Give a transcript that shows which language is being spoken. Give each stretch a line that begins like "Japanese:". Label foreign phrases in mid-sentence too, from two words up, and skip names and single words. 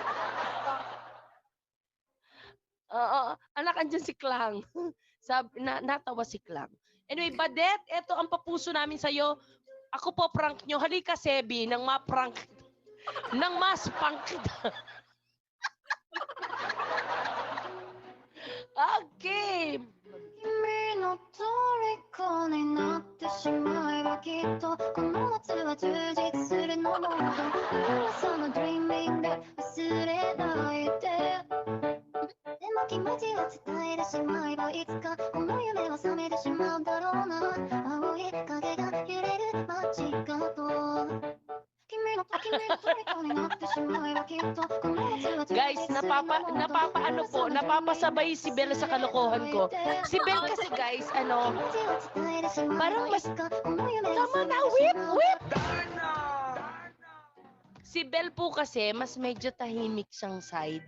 Filipino: Oo, anak, andyan si Klang. Natawa si Klang. Anyway, Badet, eto ang papuso namin sa'yo. Ako po prank nyo. Halika, Sebi, nang ma-prank. Nang mas-prank kita. Okay.
Japanese: 君の虜になってしまえばきっとこの夏は充実するのもっと噂の dreaming で忘れないででも気持ちを伝えてしまえばいつかこの夢は覚めてしまうだろうな青い影が揺れる街角
Filipino: Guys, napapasabay si Belle sa kalokohan ko. Si Belle kasi guys, parang mas, tama na, whip! Si Belle po kasi, mas medyo tahimik siyang side.